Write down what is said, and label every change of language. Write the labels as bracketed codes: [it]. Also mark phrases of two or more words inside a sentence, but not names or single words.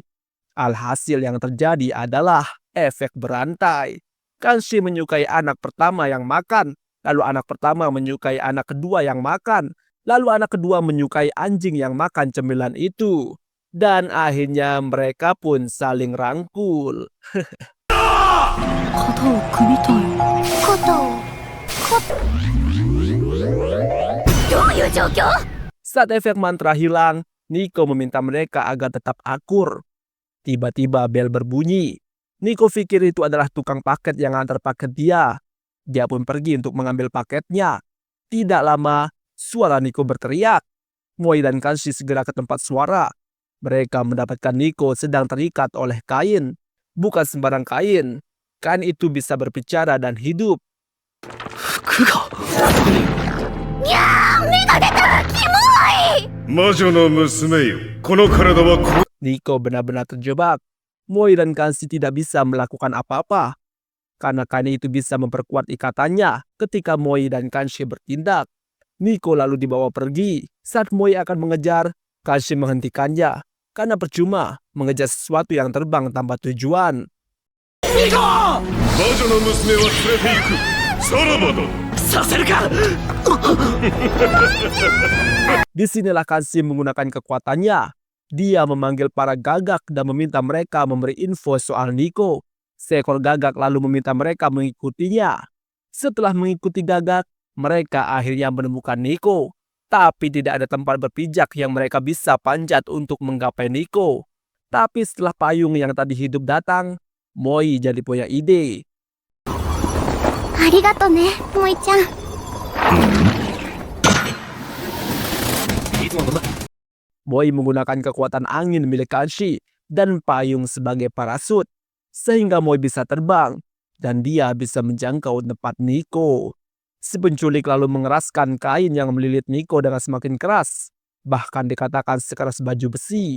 [id] Alhasil yang terjadi adalah efek berantai. Kanshi menyukai anak pertama yang makan, lalu anak pertama menyukai anak kedua yang makan, lalu anak kedua menyukai anjing yang makan cemilan itu. Dan akhirnya mereka pun saling rangkul. [ja] 肩を組みたいどういう状況？ [id] Saat efek mantra hilang, Nico meminta mereka agar tetap akur. Tiba-tiba bel berbunyi. Nico pikir itu adalah tukang paket yang antar paket dia. Dia pun pergi untuk mengambil paketnya. Tidak lama, suara Nico berteriak. Moi dan Kanshi segera ke tempat suara. Mereka mendapatkan Nico sedang terikat oleh kain. Bukan sembarang kain. Kain itu bisa berbicara dan hidup. [ja] 服が魔女の娘よ、この体はこ [id] Nico benar-benar terjebak. Moi dan Kanshi tidak bisa melakukan apa-apa. Karena kain itu bisa memperkuat ikatannya ketika Moi dan Kanshi bertindak. Nico lalu dibawa pergi. Saat Moi akan mengejar, Kanshi menghentikannya. Karena percuma mengejar sesuatu yang terbang tanpa tujuan. [ja] 魔女の娘は連れて行く。さらばだ。させるか [id] Disinilah Kanshi menggunakan kekuatannya. Dia memanggil para gagak dan meminta mereka memberi info soal Nico. Seekor gagak lalu meminta mereka mengikutinya. Setelah mengikuti gagak, mereka akhirnya menemukan Nico. Tapi tidak ada tempat berpijak yang mereka bisa panjat untuk menggapai Nico. Tapi setelah payung yang tadi hidup datang, Moi jadi punya ide. [ja] ありがとね萌ちゃん。 [id] Moi menggunakan kekuatan angin milik Kanshi dan payung sebagai parasut, sehingga Moi bisa terbang dan dia bisa menjangkau tempat Nico. Si penculik lalu mengeraskan kain yang melilit Nico dengan semakin keras, bahkan dikatakan sekeras baju besi.